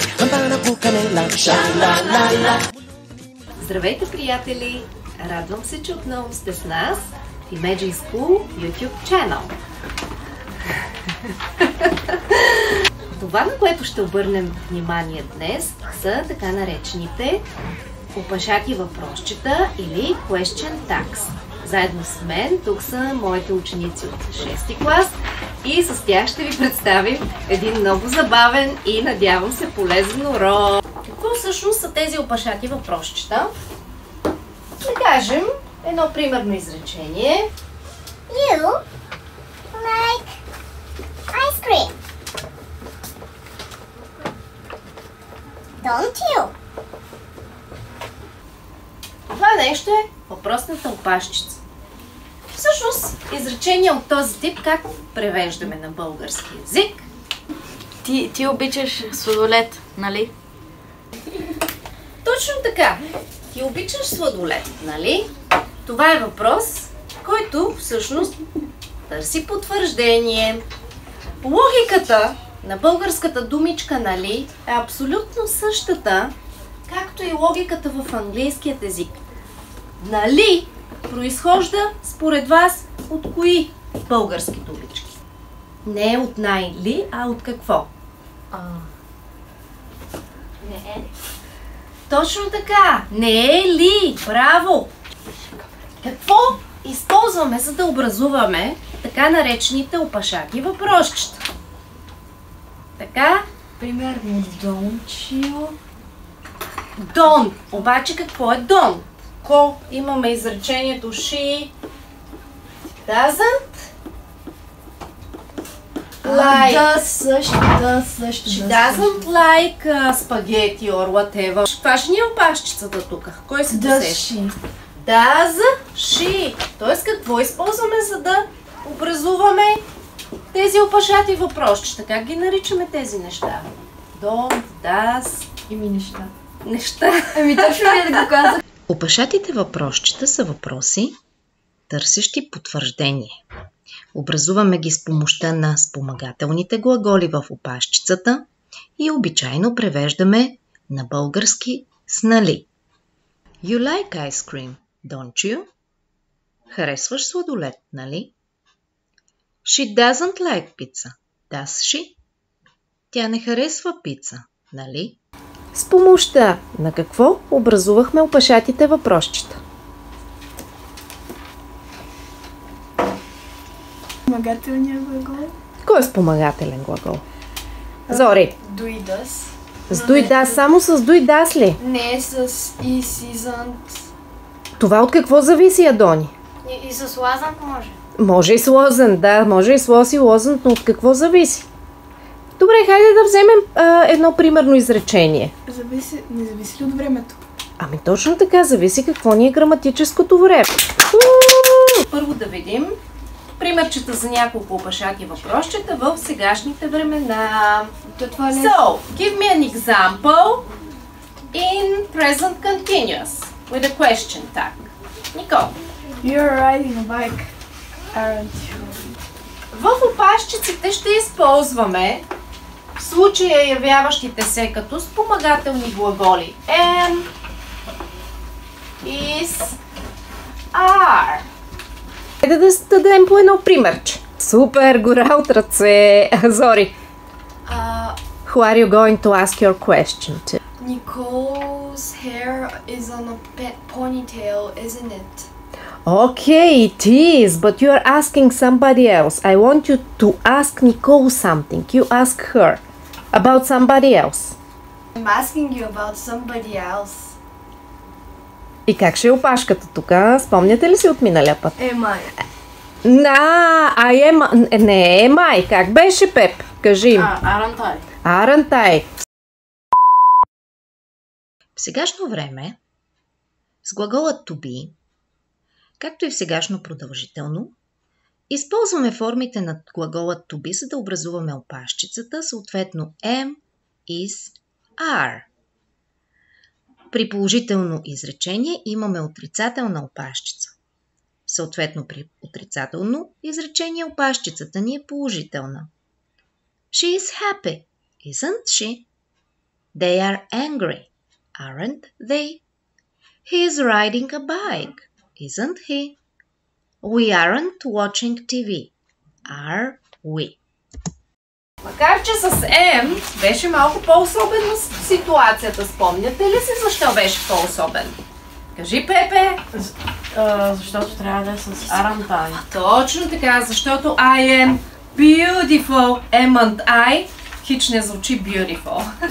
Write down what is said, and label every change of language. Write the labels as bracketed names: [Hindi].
[Bulgarian] Ambana pukанела, ша la la la. Здравейте, приятели! Радвам се, че отново сте с нас в Imagine School YouTube Channel. Това, на което ще обърнем внимание днес, са така наречените опашати въпросчета или Question Tags. Заедно с мен тук са моите ученици от 6-ти клас и с тях ще ви представим един много забавен и, надявам се, полезен урок. Какво всъщност са тези опашати въпросчета? Да кажем едно примерно изречение. [English] You like ice cream, don't you? [Bulgarian] Това нещо е въпросната опашчица. Всъщност, изречение от този тип как превеждаме на български език? Ти обичаш сладолед, нали? Точно така. Ти обичаш сладолед, нали? Това е въпрос, който всъщност търси потвърждение. Логиката на българската думичка нали е абсолютно същата, както и логиката в английският език. Нали произхожда според вас от кои български думички? Не от най-ли, а от какво? Не е. Точно така! Не е ли? Браво! Какво използваме, за да образуваме така наречените опашати въпросчета? Така? Примерно, [English] don't you? Don't. [Bulgarian] Обаче какво е don't? Ко имаме изречението [English] she doesn't like. [Bulgarian] Да, също. [English] She doesn't like [Bulgarian] спагети [English] or whatever. [Bulgarian] Това ще ни е опашчицата тук. Кой се досеща? [English] Does she. [Bulgarian] Тоест какво използваме, за да образуваме тези опашати въпросчета? Как ги наричаме тези неща? [English] Don't, does... [Bulgarian] Неща. Ами точно ли да го казах? Опашатите въпросчета са въпроси, търсещи потвърждение. Образуваме ги с помощта на спомагателните глаголи в опашчицата и обичайно превеждаме на български с нали. [English] You like ice cream, don't you? [Bulgarian] Харесваш сладолед, нали? [English] She doesn't like pizza, does she? [Bulgarian] Тя не харесва пица, нали? С помощта на какво образувахме опашатите въпросчета? Спомагателния глагол. Кой е спомагателен глагол? Зори. [English] Do и does. [Bulgarian] С do и does, само с do и does ли? Не с is, isn't. Това от какво зависи, Адони? И с wasn't може. Може и с wasn't, да, може и с was и wasn't, но от какво зависи? Добре, хайде да вземем едно примерно изречение. Не зависи ли от времето? Ами точно така, зависи какво ни е граматическото време. Първо да видим примерчета за няколко опашати въпросчета в сегашните времена. Това не е. [English] So, give me an example in present continuous with a question tag. [Bulgarian] Никол. [English] You're riding a bike, aren't you? [Bulgarian] В опашчиците ще използваме в случая явяващите се като спомагателни глаголи am, is, are. Хайде да дадем по едно примерче. Супер, гора от ръце. Зори. [English] Who are you going to ask your question to? Nicole's hair is on a ponytail, isn't it? Okay, it is, but you are asking somebody else. I want you to ask Nicole something. You ask her about somebody else. I'm asking you about somebody else. [Bulgarian] И как ще е опашката тук? Спомняте ли си от миналия път? Май. Не е май. Как беше, Пеп? Кажи им. [English] Aren't I? Aren't I? [Bulgarian] В сегашно време с глагола to be, както и в сегашно продължително, Използваме формите на глагола to be, за да образуваме опашчицата, съответно am, is, are. При положително изречение имаме отрицателна опашчица. Съответно при отрицателно изречение опашчицата ни е положителна. [English] She is happy, isn't she? They are angry, aren't they? He is riding a bike, isn't he? We aren't watching TV, are we? [Bulgarian] Макар че с M беше малко по-особена ситуацията, спомняте ли си защо беше по-особен? Кажи, Пепе! Защото трябва да е с [English] aren't I. [Bulgarian] Точно така, защото [English] I am beautiful, amn't I, [Bulgarian] хич не звучи beautiful.